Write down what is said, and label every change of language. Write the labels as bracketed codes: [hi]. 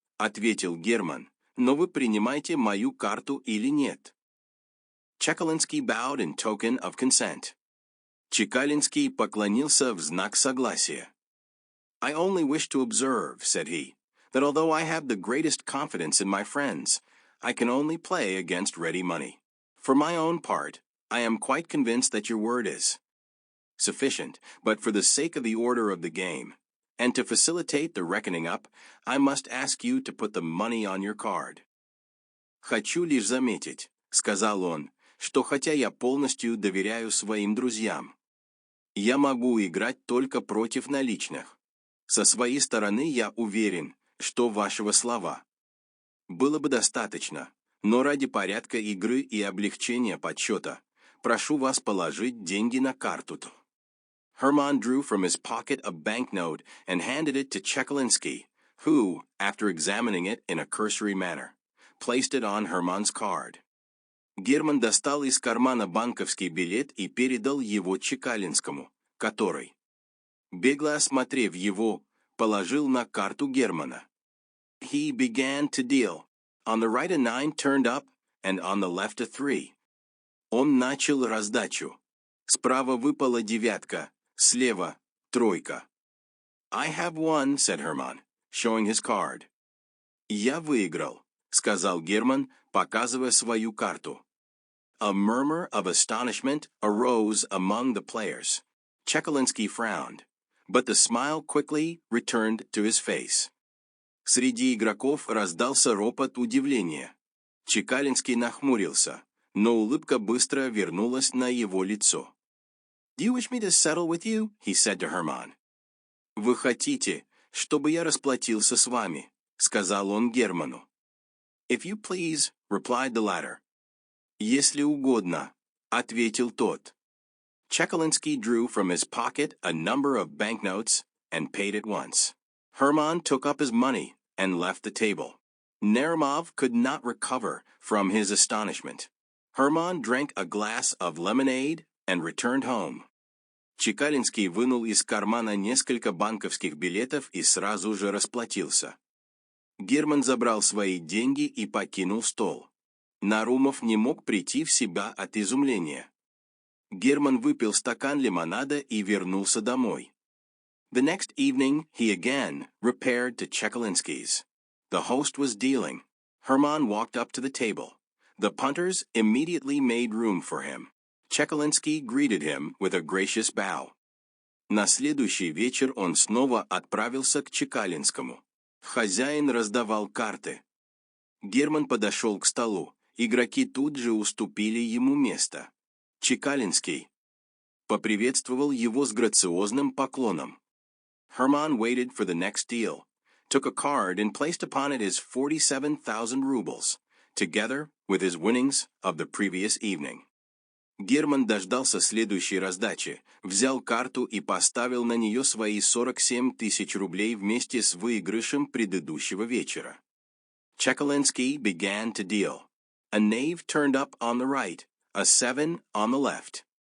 [ru] ответил Герман, но вы принимаете мою карту или нет? [en] Чекалинский bowed in token of consent. [ru] Чекалинский поклонился в знак согласия. [en] I only wish to observe, said he, that although I have the greatest confidence in my friends, I can only play against ready money. For my own part, I am quite convinced that your word is sufficient, but for the sake of the order of the game, and to facilitate the reckoning up, I must ask you to put the money on your card. [ru] «Хочу лишь заметить», — сказал он, «что хотя я полностью доверяю своим друзьям, я могу играть только против наличных. Со своей стороны я уверен, что вашего слова было бы достаточно, но ради порядка игры и облегчения подсчета прошу вас положить деньги на карту». [en] Herman drew from his pocket a banknote and handed it to Chekalinsky, who, after examining it in a cursory manner, placed it on Herman's card. [ru] Герман достал из кармана банковский билет и передал его Чекалинскому, который, бегло осмотрев его, положил на карту Германа. [en] He began to deal. On the right a 9 turned up, and on the left a 3. [ru] Он начал раздачу. Справа выпала девятка, слева тройка. [en] I have won, said Herman, showing his card. [ru] Я выиграл, сказал Герман, показывая свою карту. [en] A murmur of astonishment arose among the players. Chekalinsky frowned, but the smile quickly returned to his face. [ru] Среди игроков раздался ропот удивления. Чекалинский нахмурился, но улыбка быстро вернулась на его лицо. [en] «Do you wish me to settle with you?» he said to Herman. [ru] «Вы хотите, чтобы я расплатился с вами?» сказал он Герману. [en] «If you please», replied the latter. [ru] «Если угодно», ответил тот. [en] Chekalinsky drew from his pocket a number of banknotes and paid at once. Herman took up his money and left the table. Naramov could not recover from his astonishment. Herman drank a glass of lemonade and returned home. [ru] Чекалинский вынул из кармана несколько банковских билетов и сразу же расплатился. Герман забрал свои деньги и покинул стол. Нарумов не мог прийти в себя от изумления. Герман выпил стакан лимонада и вернулся домой. [en] The next evening he again repaired to Chekalinsky's. The host was dealing. Herman walked up to the table. The punters immediately made room for him. Chekalinsky greeted him with a gracious bow. [ru] На следующий вечер он снова отправился к Чекалинскому. Хозяин раздавал карты. Герман подошел к столу. Игроки тут же уступили ему место. Чекалинский поприветствовал его с грациозным поклоном. [en] Herman waited for the next deal, took a card and placed upon it his 47,000 rubles, together with his winnings of the previous evening. [ru] Герман дождался следующей раздачи, взял карту и поставил на нее свои 47 тысяч рублей вместе с выигрышем предыдущего вечера. [en] Chekalinsky began to deal. A knave turned up on the right, a 7 on the left.